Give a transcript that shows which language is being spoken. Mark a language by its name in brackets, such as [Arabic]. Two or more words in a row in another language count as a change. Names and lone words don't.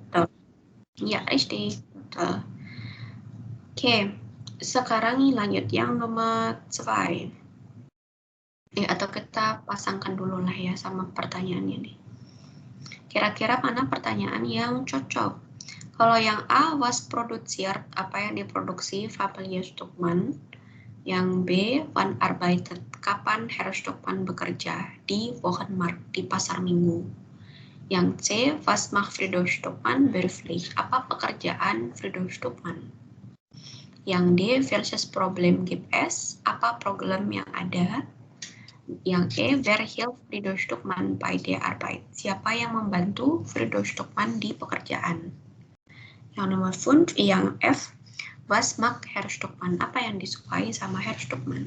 [Indonesian] Ya, richtig. Betul. Oke, Sekarang lanjut yang nomor 2. Atau kita pasangkan dulu lah ya sama pertanyaannya nih. Kira-kira mana pertanyaan yang cocok? Kalau yang A, [German] was produziert, [Indonesian] apa yang diproduksi Fabelio Stuckmann? Yang B, [German] wann arbeitet, [Indonesian] kapan Herr Stuckmann bekerja? Di Wochenmarkt, di pasar minggu. Yang C, [German] was macht Friedrich Stuckmann beruflich, [Indonesian] apa pekerjaan Friedrich Stuckmann? Yang D, [German] welches Problem gibt es, [Indonesian] apa problem yang ada? Yang E, [German] wer hilft Friedrich Stuckmann bei der Arbeit, [Indonesian] siapa yang membantu Friedrich Stuckmann di pekerjaan? Yang nomor 5, yang F, [German] was mag Herr Stuckmann, [Indonesian] apa yang disukai sama Herr Stuckmann?